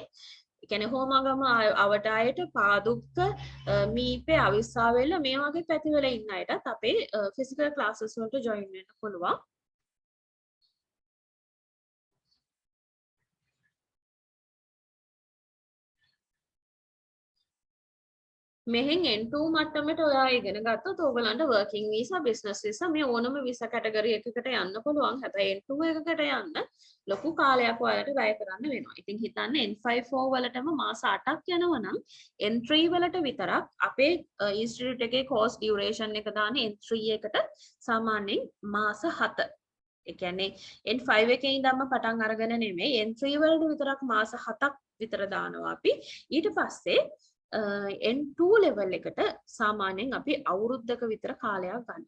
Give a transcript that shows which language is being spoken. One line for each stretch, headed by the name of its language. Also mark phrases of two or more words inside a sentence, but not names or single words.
Sinhala: ඒ කියන්නේ හෝමාගම අවටායට පාදුක්ක මීපේ අවිස්සාවෙල්ල මේ වගේ පැතිවල ඉන්න අයටත් අපේ
English: physical classes
Sinhala: වලට ජොයින් වෙන්න පුළුවන්. මෙහෙන් N2 මට්ටමට ඔයා ඉගෙන ගත්තොත් ඕගලන්ට
English: working visa business visa
Sinhala: මේ ඕනම
English: visa category
Sinhala: එකකට යන්න පුළුවන්. හැබැයි N2 එකකට යන්න ලොකු කාලයක් ඔයාලට වැය කරන්න වෙනවා. ඉතින් හිතන්න N54 වලටම මාස 8ක් යනවා නම් N3 වලට විතරක් අපේ institute එකේ
English: course duration
Sinhala: එක දාන N3 එකට සාමාන්‍යයෙන් මාස 7. ඒ කියන්නේ N5 එකේ ඉඳන්ම පටන් අරගෙන නෙමෙයි N3 වලට විතරක් මාස 7ක් විතර දානවා අපි. ඊට පස්සේ N2 level එකට සාමාන්‍යයෙන් අපි අවුරුද්දක විතර කාලයක් ගන්නවා.